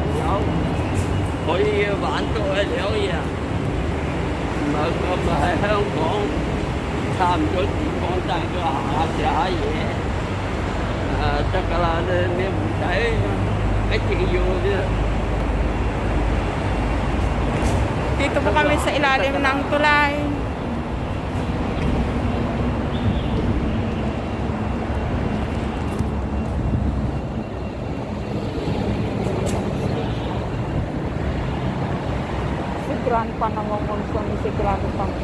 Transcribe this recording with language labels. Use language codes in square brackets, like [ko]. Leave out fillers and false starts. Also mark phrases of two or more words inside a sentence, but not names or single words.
[yue] 口，可以玩到去2日，唔係咁喺香港差唔多時光帶佢行下食下嘢，得㗎啦，你唔使一定要啲。 [tl] Dito po kami sa ilalim ng tulay. Sigurado pa naman kung sigurado pa.